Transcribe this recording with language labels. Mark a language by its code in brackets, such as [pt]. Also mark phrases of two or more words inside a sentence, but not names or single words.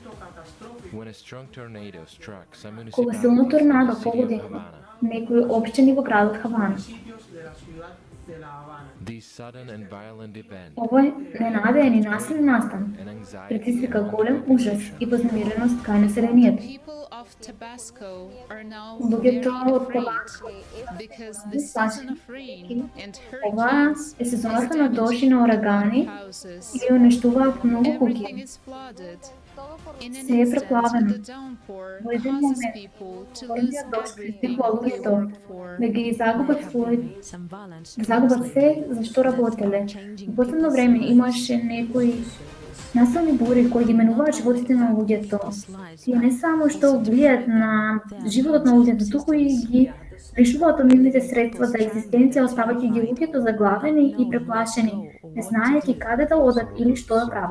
[mk] Кога силно торнадо погоди некои општини во градот Хавана. Овој ненадеен и насилен настан предизвика голем ужас и вознемиреност кај населението. [en] People of Tabasco are now [mk] Луѓето [en] very [mk] од [en] afraid [mk] Табаско [en] because the season of rain and [mk] Ова [en] hurricanes [mk] е [en] is [mk] сезоната на дожди [en] damaging [mk] на урагани [en] houses. [mk] и уништуваат многу [en] Everything [mk] куќи. [en] is flooded. In an [mk] Се е [en] instant, [mk] преплавено. [en] the downpour [mk] Во еден [en] causes [mk] момент, [en] people to lose [mk] големиот дожд [en] everything [mk] пристигува [en] they [mk] луѓето [en] worked for. [mk] да ги загубат се за што работеле. Во последно време имаше некои насилни бури кои ги менуваат животите на луѓето. Тие не само што влијаат на животот на луѓето, туку и ги лишуваат од нивните средства за екзистенција, оставајќи ги луѓето заглавени и преплашени, не знаејќи каде да одат или што да прават.